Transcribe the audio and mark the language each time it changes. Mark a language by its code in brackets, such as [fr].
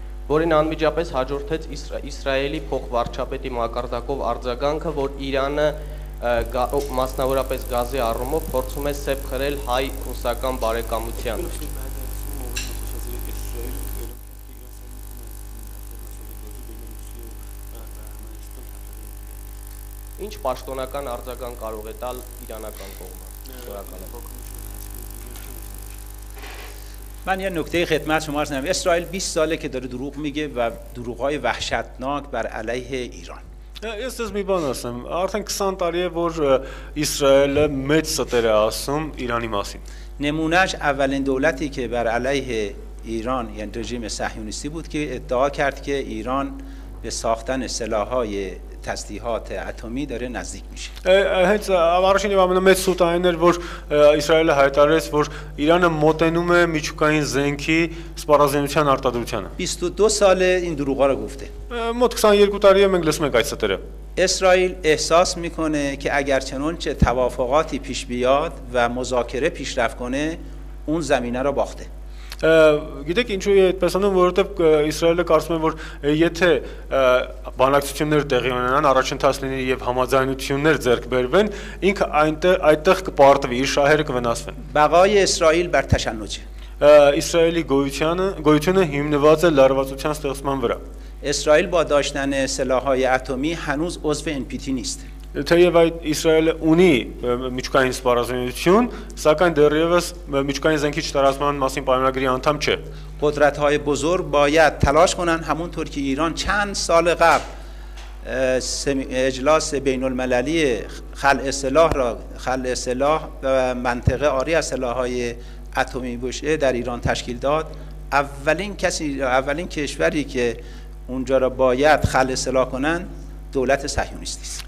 [hy] Որին անմիջապես հաջորդեց Իսրայելի փոխվարչապետի մակարդակով արձագանքը, որ Իրանը մասնավորապես գազի առումով փորձում է սեպ խրել հայ-ռուսական բարեկամության մեջ։ Ինչ պաշտոնական արձագանք կարող է տալ իրանական կողմը։ Շնորհակալ եմ։ [fa] من یه نکته خدمت شما عرض کنم. اسرائیل 20 ساله که داره دروغ میگه و دروغ‌های وحشتناک بر علیه ایران. [hy] Ես դες մի բան ասեմ, արդեն 20 տարի է որ Իսրայելը մեծ ստեր է ասում Իրանի մասին։ [fa] نمونهش اولین دولتی که بر علیه ایران یعنی رژیم صهیونیستی بود که ادعا کرد که ایران به ساختن سلاح‌های تسلیحات اتمی داره نزدیک میشه. [hy] Հենց առաջին եւ ամենամեծ սուտային էր որ Իսրայելը հայտարարեց որ Իրանը մոտենում է միջուկային զենքի սպառազինության արտադրությանը։ [fa] 22 ساله این دروغا رو گفته. [hy] Մոտ 22 տարի է մենք լսում ենք այդ ստերը։ [fa] اسرائیل احساس میکنه که اگر چنانچه توافقاتی پیش بیاد و مذاکره پیشرفت کنه اون زمینه رو باخته. [hy] Գիտեք ինչու է այդպես անում, որովհետև Իսրայելը կարծում է, որ եթե բանակցություններ տեղի ունենան, առաջընթաց լինի եւ համաձայնություններ ձեռք բերվեն, ինքը այդտեղ կպարտվի, իր շահերը կվնասվեն։ [fa] بقای اسرائیل بر تشنج. [hy] Իսրայելի գոյությունը հիմնված է լարվածության ստեղծման վրա։ [fa] اسرائیل با داشتن سلاح‌های اتمی هنوز عضو NPT نیست. [hy] Թեև այդ Իսրայելը ունի միջուկային սպառազինություն, սակայն դեռևս միջուկային զենքի չտարածման մասին պայմանագրի անդամ չէ։ [fa] قدرت‌های بزرگ باید تلاش کنن همونطور که ایران چند سال قبل اجلاس بین‌المللی خلع سلاح و منطقه عاری از سلاح‌های اتمی باشه در ایران تشکیل داد. اولین کشوری که اونجا را باید خلع سلاح کنن دولت صهیونیستی است.